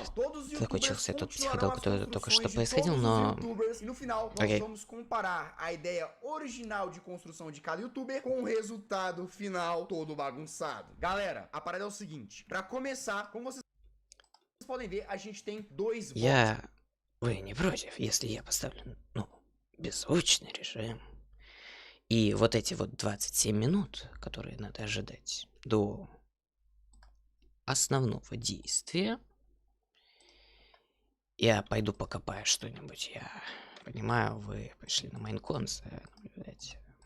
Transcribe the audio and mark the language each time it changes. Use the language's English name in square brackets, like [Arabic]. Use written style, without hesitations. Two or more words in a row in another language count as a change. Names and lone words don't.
[Portuguese] Todos os youtubers continuarão as construções de todos os youtubers e no final nós vamos comparar a ideia original de construção de cada youtuber com o resultado final todo bagunçado. Galera, a parada é o seguinte, pra começar, como vocês podem ver, a gente tem dois blocos. [Russian] Вы не против, если я поставлю, беззвучный режим. И вот эти вот 27 минут, которые надо ожидать до основного действия, я пойду покопаю что-нибудь, я понимаю, вы пришли на Маинкон наблюдать.